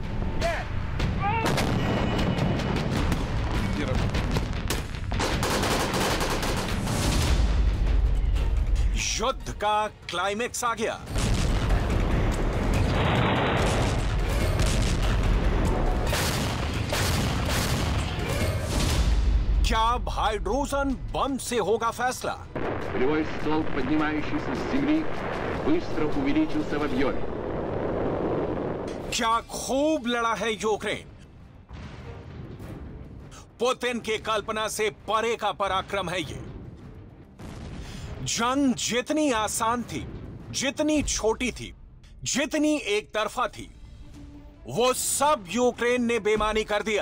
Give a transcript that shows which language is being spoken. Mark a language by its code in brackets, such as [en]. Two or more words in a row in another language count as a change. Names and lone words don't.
[hi] युद्ध का क्लाइमेक्स आ गया। क्या हाइड्रोजन बम से होगा फैसला? [ru] Полевой столб, поднимающийся с земли, быстро увеличился в объеме. [hi] क्या खूब लड़ा है यूक्रेन? पुतिन की कल्पना से परे का पराक्रम है ये। जंग जितनी आसान थी, जितनी छोटी थी, जितनी एक तरफा थी, वो सब यूक्रेन ने बेईमानी कर दिया।